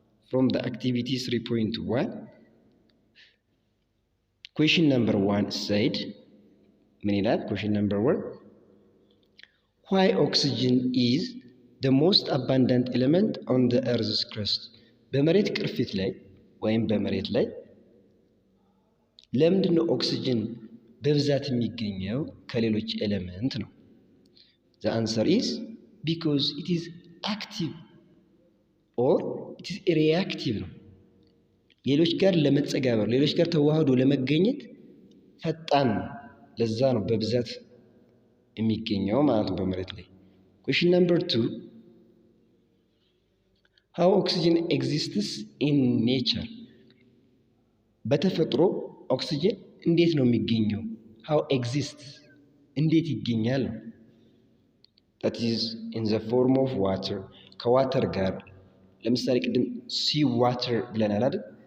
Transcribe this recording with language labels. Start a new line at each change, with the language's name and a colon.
English: from the activity 3.1 question number 1 said
Amharic: ምን ይላል?
English: question number 1 why oxygen is the most abundant element on the earth's crust?
Amharic: በመሬት ቅርፊት ላይ ወይም በመሬት ላይ ለምንድን ነው ኦክሲጅን በብዛት የሚገኘው ከሌሎች ኤሌመንት ነው?
English: the answer is because it is active or it is reactive
Amharic: ነው። ሌሎች ጋር ለመጸጋበር ሌሎች ጋር ተዋህዶ ለመገኘት ፈጣን ነው። ለዛ ነው በብዛት የሚገኘው ማለት ነው በመሬት ላይ።
English: question number 2 how oxygen exists in nature?
Amharic: በተፈጥሮ ኦክሲጅን እንዴት ነው የሚገኘው?
English: how exists
Amharic: እንዴት ይገኛል?
English: that is in the form of water
Amharic: ከዋተር ጋር ለምሳሌ ቅድም
English: sea water
Amharic: ብለናል አይደል?